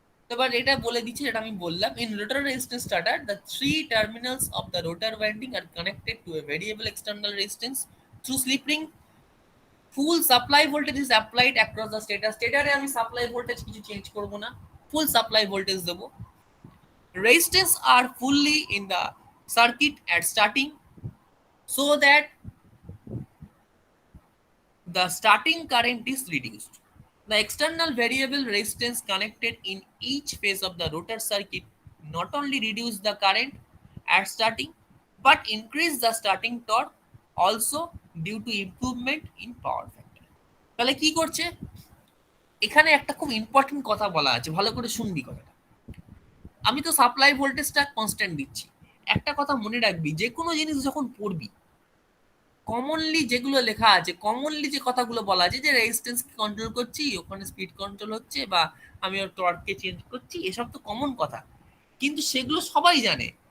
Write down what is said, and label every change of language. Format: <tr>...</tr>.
<bn>এবার এটা বলে দিচ্ছি, যেটা আমি বললাম,</bn> <en>In rotor resistance starter the three terminals of the rotor winding are connected to a variable external resistance through slip ring. Full supply voltage is applied across the stator.</en> <bn>স্টেটারে আমি supply voltage কিছু change করব না, ফুল supply voltage দেবো।</bn> <en>Resistors are fully in the circuit at starting so that the starting current is reduced. The external variable resistance connected in each phase of the rotor circuit not only reduce the current at starting but increase the starting torque also due to improvement in power factor.</en> <bn>তাহলে কি করছে, এখানে একটা খুব important কথা বলা আছে, ভালো করে শুনবি কথাটা। আমি তো সাপ্লাই ভোল্টেজটা কনস্ট্যান্ট দিচ্ছি, একটা কথা মনে রাখবি, যে কোনো জিনিস যখন পড়বি কমনলি যেগুলো লেখা আছে, কমনলি যে কথাগুলো বলা আছে, যে রেজিস্ট্যান্সকে কন্ট্রোল করছি, ওখানে স্পিড কন্ট্রোল হচ্ছে, বা আমি ওর টর্ককে চেঞ্জ করছি, এসব তো কমন কথা, কিন্তু সেগুলো সবাই জানে।</bn>